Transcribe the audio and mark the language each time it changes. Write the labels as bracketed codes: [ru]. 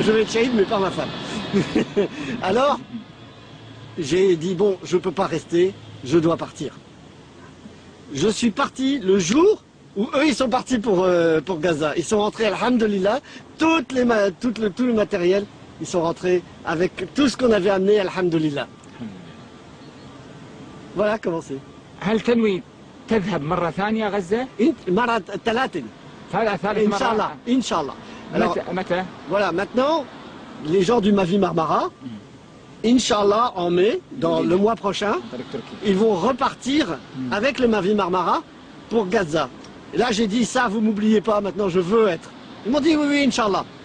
[fr] Je vais être shahid mais pas ma femme. Alors, j'ai dit bon, je peux pas rester, je dois partir. Je suis parti le jour où eux ils sont partis pour Gaza. Ils sont rentrés, alhamdulillah, tout le matériel, ils sont rentrés avec tout ce qu'on avait amené, alhamdulillah. Voilà comment c'est. [ar] هل تنوي تذهب مرة ثانية غزة؟ مرة 3. ثالث مرة؟ [fr] Inch'Allah. Alors, [ar] متى؟ [fr] voilà, maintenant, les gens du Mavi Marmara, Inch'Allah, en mai, dans le mois prochain, ils vont repartir avec le Mavi Marmara pour Gaza. Et là, j'ai dit, ça, vous m'oubliez pas, maintenant, je veux être. Ils m'ont dit, oui, oui, Inch'Allah.